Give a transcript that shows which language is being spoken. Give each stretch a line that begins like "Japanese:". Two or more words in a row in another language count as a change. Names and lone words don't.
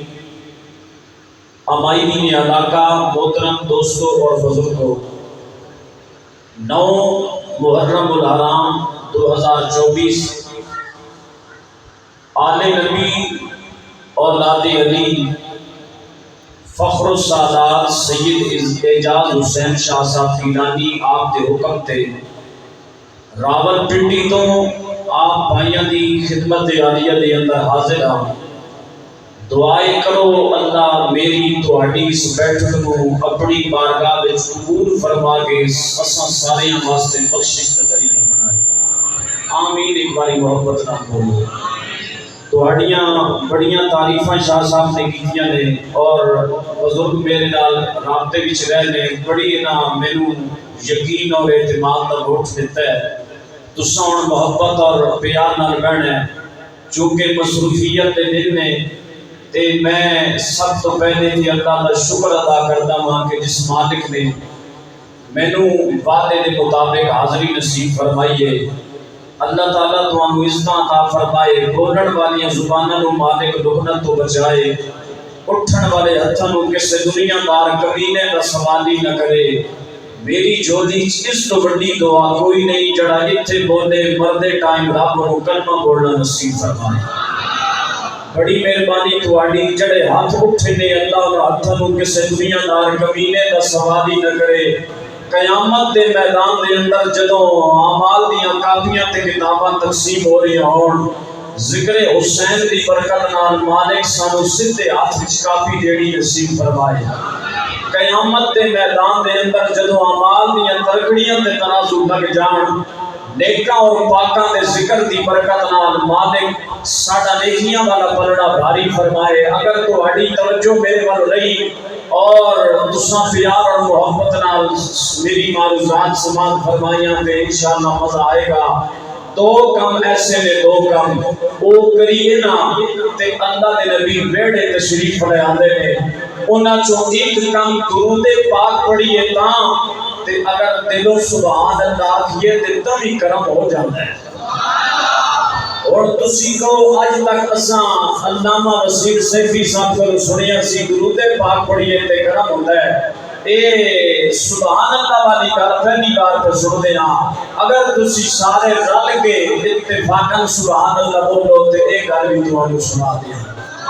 Punjabi: امائدین علاقہ، محترم دوستوں اور بزرگوں، 9 محرم الحرام 2024 آل نبی اولاد علی فخر السادات سید اعجاز حسین شاہ صاحب پیلانی آپ دے حکم تے راول پنڈی تو آپ بھائیاں دی خدمت عالیہ دے اندر حاضر ہاں۔ دعائے کرو اللہ میری تہاڈی اس بیٹھک نو اپنی بارگاہ وچ قبول فرما کے اساں سارے واسطے بخشش دا ذریعہ بنائے، آمین۔ ایک باری محبت نال بولو۔ تہاڈیاں بڑیاں تعریفاں شاہ صاحب نے کیتیاں نے اور بزرگ میرے نال رابطے وچ رہ نے، بڑی انہاں مینوں یقین اور اعتماد دا ووٹ دیتا ہے۔ تساں ہن محبت اور پیار نال بہنا ہے، چونکہ مصروفیت دے دن نے تے میں سب تو پہلے تے اللہ دا شکر ادا کردا ہاں کہ جس مالک نے مینوں وعدے دے مطابق حاضری نصیب فرمائی ہے۔ اللہ تعالیٰ تمہیں عزتاں عطا فرمائے، بولن والی زباناں نو مالک لعنت تو بچائے، اٹھن والے ہتھاں نو کسے دنیا دار کمینے دا سوال ہی نہ کرے۔ میری جھولی اس تو بڑی دعا کوئی نہیں جڑا اتھے بولے مردے ٹائم رب نو کلمہ بولنا نصیب فرمائے۔ بڑی مہربانی تواڈی جڑے ہاتھ اٹھے نے اللہ دا ہتھاں نو کسے دنیا دار کمینے دا سوال ہی نہ کرے۔ قیامت دے میدان دے اندر جدوں اعمال دیاں کاپیاں تے کتاباں تقسیم ہو رہی ہون، ذکر حسین دی برکت نال مالک سانو سیدھے ہاتھ وچ کاپی جیڑی نصیب فرمائے۔ قیامت دے میدان دے اندر جدوں اعمال دیاں ترکڑیاں تے ترازو لگ جان، نیکاں اور پاکاں دے ذکر دی برکت نال مالک ساڈا نیکیاں والا پلڑا بھاری فرمائے۔ اگر تہاڈی توجہ میرے ول رہی اور تساں پیار اور محبت نال میری معروضات سماعت فرمائیاں تے انشاءاللہ مزہ آئے گا۔ دو کم ایسے نے، دو کم او کریے نا تے اللہ دے نبی ویڑے تشریف لے آندے نے، انہاں چوں ایک کم درود پاک پڑھیے تاں تے اگر دلوں
Arabic: سبحان اللہ
Punjabi: آکھیے تے
Urdu: تبھی کرم ہو جاتا ہے۔
Punjabi: اور تسی کو اج تک اساں علامہ وسیع سیفی صاحب کو سنیا سی درود پاک پڑھیے تے
Urdu: کرم ہوتا ہے،
Punjabi: اے
Arabic: سبحان اللہ
Punjabi: والی گل پہلی بار پہ سن دینا۔ اگر تسی سارے رل کے اتفاقاً
Arabic: سبحان اللہ
Punjabi: بولو تے اے گل بھی
Urdu: تمہیں سنا دیا۔